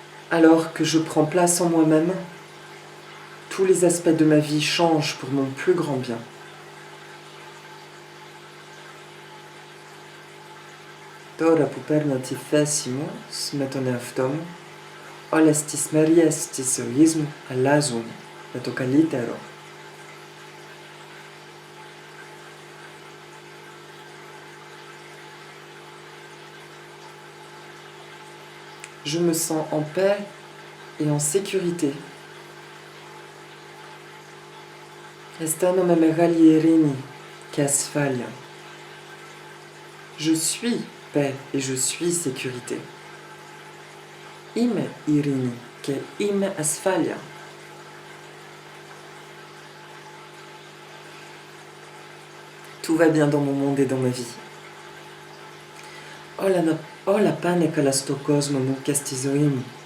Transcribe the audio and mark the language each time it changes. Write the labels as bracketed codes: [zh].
[fr] Alors que je prends place en moi-même, tous les aspects de ma vie changent pour mon plus grand bien. [el] Τώρα που παίρνω τη θέση μου με τον εαυτό μου, όλες τις μεριές της ζωής μου αλλάζουν για το καλύτερο. [fr] Je me sens en paix et en sécurité. [el] Αισθάνομαι μεγάλη ειρήνη και ασφάλεια. [fr] Je suis paix et je suis sécurité. [el] Είμαι ειρήνη και είμαι ασφάλεια. [fr] Tout va bien dans mon monde et dans ma vie. [el] Όλα πάνε καλά στο κόσμο μου και στη ζωή μου.